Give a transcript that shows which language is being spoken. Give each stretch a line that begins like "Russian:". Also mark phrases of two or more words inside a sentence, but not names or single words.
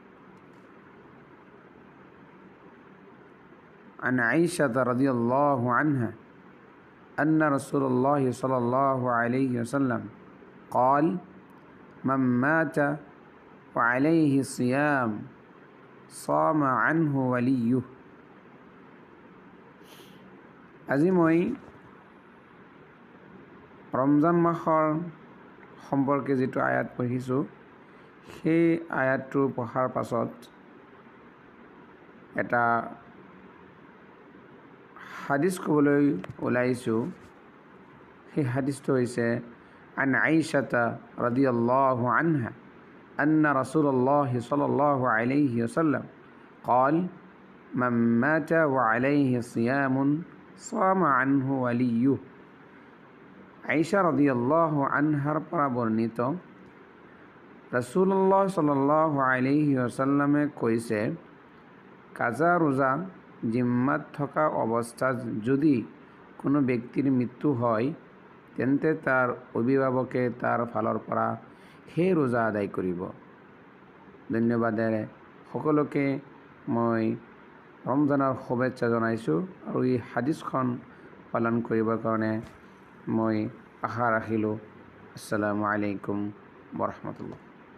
Arabic: عن عائشة رضي الله عنها أن رسول الله صلى الله عليه وسلم قال: من مات وعليه صيام صام عنه وليه.
Assamese: আজি মই ৰমজান মাহৰ সম্পৰ্কে যিটো আয়াত পঢ়িছোঁ, সেই আয়াতটো পঢ়াৰ পাছত এটা হাদিছ ক'বলৈ ওলাইছোঁ। সেই হাদিছটো হৈছে
Arabic: عن عائشة رضي الله عنها أن رسول الله صلى الله عليه وسلم قال: من مات وعليه صيام صام عنه وليه।
Assamese: আইছা রাদিয়াল্লাহু আনহার পৰা বৰ্ণিত, ৰাসূলুল্লাহ
Arabic: صلى الله عليه
Assamese: ওয়াসাল্লামে কৈছে, কাজা ৰোজা জিম্মাত থকা অৱস্থাত যদি কোনো ব্যক্তিৰ মৃত্যু হয়, তেন্তে তাৰ অভিভাৱকে তাৰ ফালৰ পৰা সেই ৰোজা আদায় কৰিব। ধন্যবাদেৰে সকলোকে মই ৰমজানৰ শুভেচ্ছা জনাইছোঁ আৰু এই হাদিছখন পালন কৰিবৰ কাৰণে মই আশা ৰাখিলোঁ।
Arabic: السلام عليكم ورحمة الله.